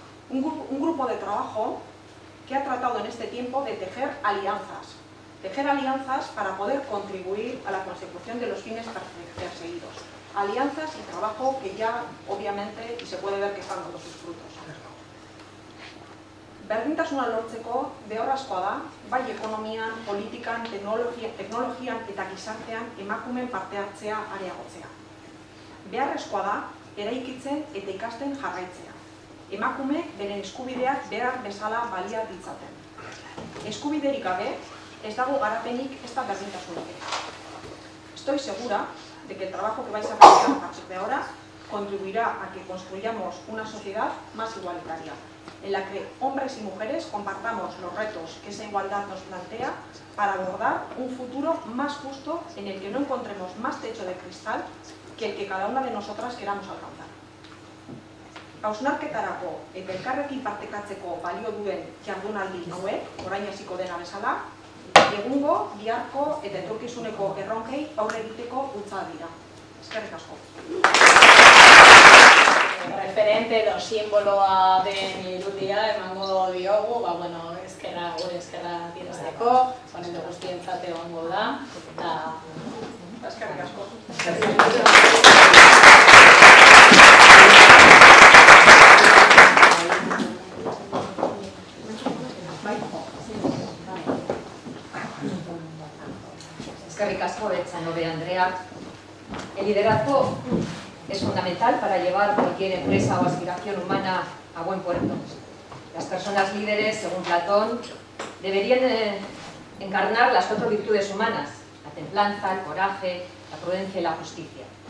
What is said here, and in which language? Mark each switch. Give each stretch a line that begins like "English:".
Spanish: Un grupo de trabajo que ha tratado en este tiempo de tejer alianzas para poder contribuir a la consecución de los fines perseguidos. Alianzas y trabajo que ya, obviamente, y se puede ver que están dando sus frutos.
Basque: Berdintasuna lortzeko beharrezkoa da, bai ekonomian, politikan, teknologian eta gizartean emakumeen parte hartzea areagotzea. Beharrezkoa da, eraikitzen eta ikasten jarraitzea. Emakume beren eskubideak behar bezala balia ditzaten. Eskubiderik gabe, ez dago garapenik ez da berdintasunik.
Spanish: estoy segura de que el trabajo que vais a realizar a partir de ahora contribuirá a que construyamos una sociedad más igualitaria, en la que hombres y mujeres compartamos los retos que esa igualdad nos plantea para abordar un futuro más justo en el que no encontremos más techo de cristal que el que cada una de nosotras queramos alcanzar.
Basque: Hausnarketarako eta elkarrekin partekatzeko balio duen jardunaldi hauek, orain hasiko dena bezala, egungo, biharko eta etorkizuneko erronkei aurre egiteko bultzada dira. Eskerrik asko. Referente edo simboloa den irudia emango diogu, gure eskerra direzeko, ponente guztientzat egongo da, eta Eskerrik asko. Eskerrik asko, Betxanobe Andrea.
Spanish: El liderazgo es fundamental para llevar cualquier empresa o aspiración humana a buen puerto. Las personas líderes, según Platón, deberían encarnar las 4 virtudes humanas: la templanza, el coraje, la prudencia y la justicia.